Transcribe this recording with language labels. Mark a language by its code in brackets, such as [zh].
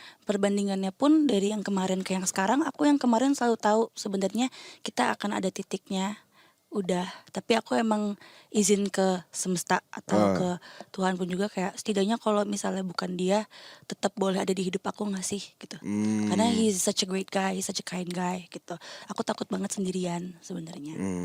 [id] Perbandingannya pun dari yang kemarin ke yang sekarang, aku yang kemarin selalu tahu sebenarnya kita akan ada titiknya. Udah, tapi aku emang izin ke semesta atau ke Tuhan pun juga kayak setidaknya kalau misalnya bukan dia tetap boleh ada di hidup aku nggak sih gitu. [en] Karena he's such a great guy, he's such a kind guy gitu. [id] Aku takut banget sendirian sebenarnya.